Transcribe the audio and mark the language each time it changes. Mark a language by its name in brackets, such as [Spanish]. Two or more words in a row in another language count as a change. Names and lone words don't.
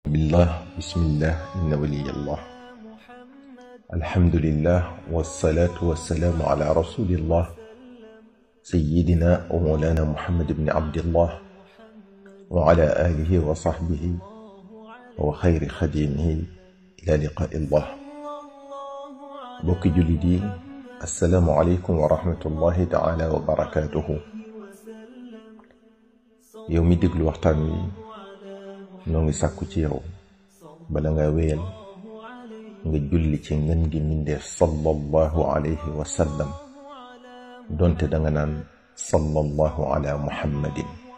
[Arabic] بسم الله إن ولي الله الحمد لله والصلاة والسلام على رسول الله سيدنا ومولانا محمد بن عبد الله وعلى آله وصحبه وخير خادمه إلى لقاء الله. [Wolof] bokki jullit yi, [Arabic] السلام عليكم ورحمة الله تعالى وبركاته. [Wolof] yow mi déglu waxtaan wi noo ngi sàkku ci yow bala nga wéyal nga julli ci ngën gi mbindeef [Arabic] صلى الله عليه وسلم, [Wolof] donte danga naan [Arabic] صلى الله على محمد.